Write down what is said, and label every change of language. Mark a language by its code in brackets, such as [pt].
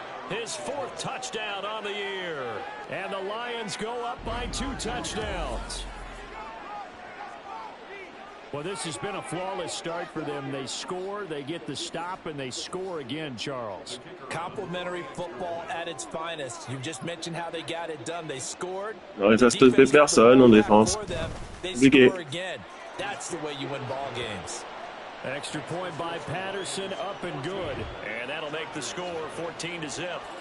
[en] His 4th touchdown on the year. And the Lions go up by 2 touchdowns. Well, this has been a flawless start for them. They score, they get the stop, and they score again, Charles. Complimentary football at its finest. You just mentioned how they got it done. They scored. [fr] Non, il reste plus personne en défense. Compliqué. [en] That's the way you win ball games. Extra point by Patterson, up and good. And that'll make the score 14-0.